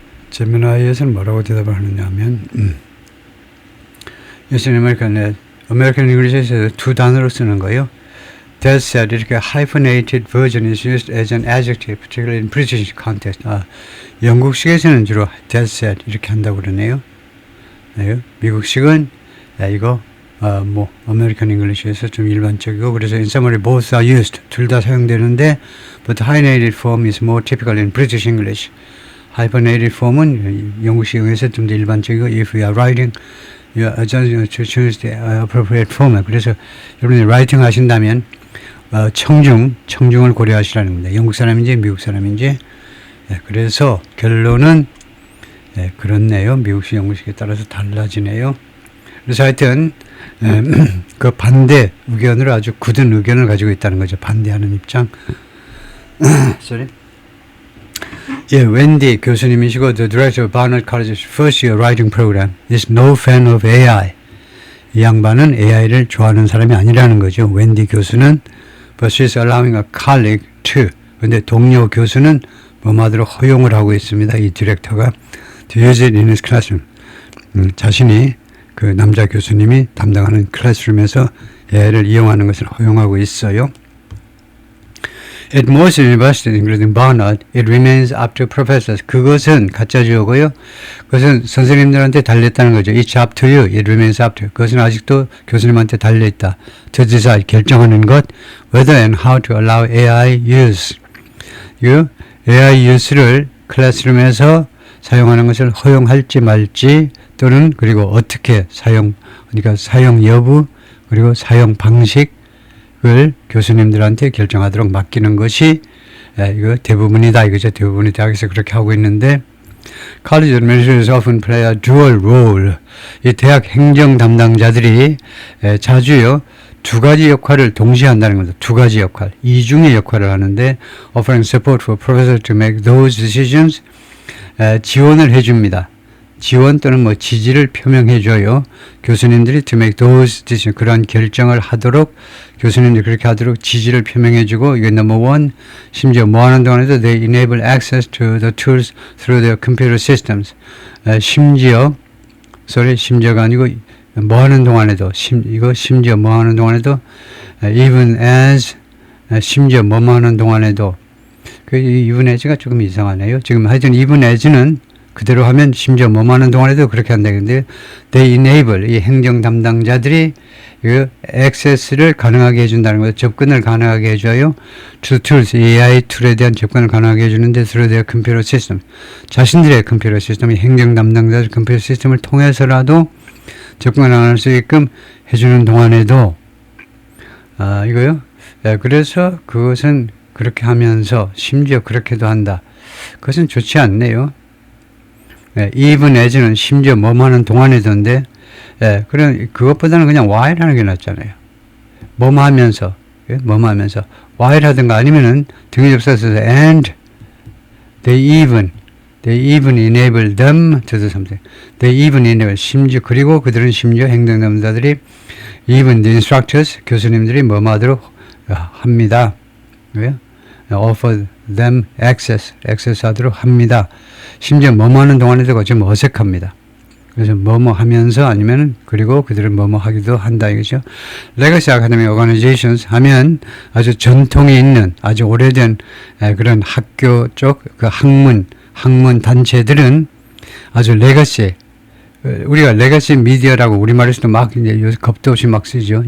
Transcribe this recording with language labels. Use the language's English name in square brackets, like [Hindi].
[Korean] 제미나이에서는 뭐라고 대답을 하느냐 하면 예전 아메리칸 잉글리시에서 두 단어로 쓰는 거예요. [English] dead set 이렇게 hyphenated version is used as an adjective, particularly in British context. [Korean] 영국식에서는 주로 dead set 이렇게 한다고 그러네요. 미국식은 이거 아메리칸 잉글리시에서 좀 일반적이고 그래서 [English] in summary both are used [Korean] 둘 다 사용되는데 [English] but hyphenated form is more typical in British English. hyphenated form은 [Korean] 영국식에서 좀 더 일반적이고 [English] if you are writing you are choose the appropriate form. [Korean] 그래서 여러분이 writing 하신다면 청중을 고려하시라는 겁니다. 영국 사람인지 미국 사람인지. 그래서 결론은 그렇네요. 미국식 영국식에 따라서 달라지네요. 그래서 하여튼 그 반대 의견으로 아주 굳은 의견을 가지고 있다는 거죠. 반대하는 입장. Sorry. 웬디 교수님이시고 [English] the director of Barnard College's first year writing program is no fan of AI. [Korean] 이 양반은 AI를 좋아하는 사람이 아니라는 거죠. 웬디 교수는 [English] but she's allowing a colleague to. [Korean] 근데 동료 교수는 뭐마저로 허용을 하고 있습니다. 이 디렉터가 [English] to use it in his classroom. [Korean] 자신이 그 남자 교수님이 담당하는 클래스룸에서 AI를 이용하는 것을 허용하고 있어요. [English] At most universities, including Barnard, it remains up to professors. [Korean] 그것은 가짜 주어고요. 그것은 선생님들한테 달렸다는 거죠. [English] It's up to you. It remains up to you. [Korean] 그것은 아직도 교수님한테 달려있다. [English] To decide, [Korean] 결정하는 것. [English] Whether and how to allow AI use. [Korean] 이 AI use를 클래스룸에서 사용하는 것을 허용할지 말지 또는 그리고 어떻게 사용, 그러니까 사용 여부 그리고 사용 방식을 교수님들한테 결정하도록 맡기는 것이 이거 대부분이다 이거죠. 대부분의 대학에서 그렇게 하고 있는데 [English] College administrators often play a dual role. [Korean] 이 대학 행정 담당자들이 자주요 두 가지 역할을 동시에 한다는 겁니다. 두 가지 역할, 이중의 역할을 하는데 [English] offering support for professors to make those decisions. [Korean] 지원을 해줍니다. 지원 또는 뭐 지지를 표명해줘요. 교수님들이 [English] to make those decisions, [Korean] 그러한 결정을 하도록 교수님들이 그렇게 하도록 지지를 표명해주고 이게 [English] number one, [Korean] 심지어 뭐 하는 동안에도 [English] they enable access to the tools through their computer systems. [Korean] 심지어가 아니고 뭐 하는 동안에도 심지어 뭐 하는 동안에도 even as 심지어 뭐 하는 동안에도 그 even as가 조금 이상하네요. 지금 하여튼 even as는 그대로 하면 심지어 뭐 하는 동안에도 그렇게 한다는데 [English] they enable [Korean] 이 행정 담당자들이 그 access를 가능하게 해준다는 거예요. 접근을 가능하게 해줘요. [English] to tools [Korean] AI 툴에 대한 접근을 가능하게 해주는데 [English] through their computer system [Korean] 자신들의 컴퓨터 시스템 이 행정 담당자들 컴퓨터 시스템을 통해서라도 접근을 할 수 있게끔 해주는 동안에도 이거요. 그래서 그것은 그렇게 하면서 심지어 그렇게도 한다. 그것은 좋지 않네요. even as는 심지어 뭐 하는 동안에도인데 그럼 그것보다는 그냥 while 하는 게 낫잖아요. 뭐 하면서 [English] while [Korean] 하든가 아니면은 등위 접속사에서 [English] and they even enable them to do something. They even enable [Korean] 심지어 그리고 그들은 심지어 행정담당자들이 [English] even the instructors [Korean] 교수님들이 뭐 하도록 합니다. 왜요? [English] offer them access [Korean] 하도록 합니다. 심지어 뭐뭐 하는 동안에도 좀 어색합니다. 그래서 뭐뭐 하면서 아니면 그리고 그들은 뭐뭐 하기도 한다 이거죠. Legacy Academic Organizations 하면 아주 전통이 있는 아주 오래된 그런 학교 쪽 그 학문 단체들은 아주 레거시 우리가 레거시 미디어라고 우리말에서도 막 이제 요새 겁도 없이 막 쓰죠.